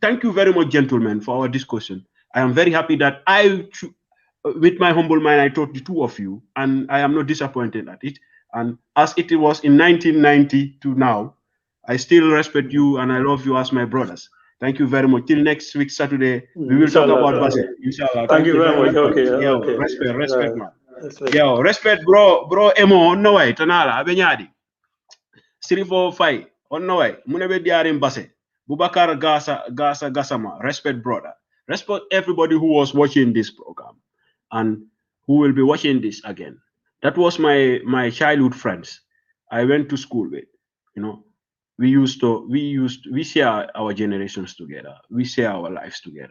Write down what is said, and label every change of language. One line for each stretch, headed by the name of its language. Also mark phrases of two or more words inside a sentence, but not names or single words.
English: Thank you very much, gentlemen, for our discussion. I am very happy that with my humble mind, I taught the two of you, and I am not disappointed at it. And as it was in 1990 to now, I still respect you and I love you as my brothers. Thank you very much. Till next week, Saturday, we will talk Inshallah, about brother. Basel. Inshallah. Thank you very much. Okay, Yo, okay. respect, man. Respect. Yo, respect, bro, Emo, no way, Tanala, Abenyadi. Sirifo Fai, on no way, Munebe Diarim Basse, Bubakar Gasama, respect, brother. Respect everybody who was watching this program and who will be watching this again. That was my childhood friends. I went to school with. We share our generations together. We share our lives together.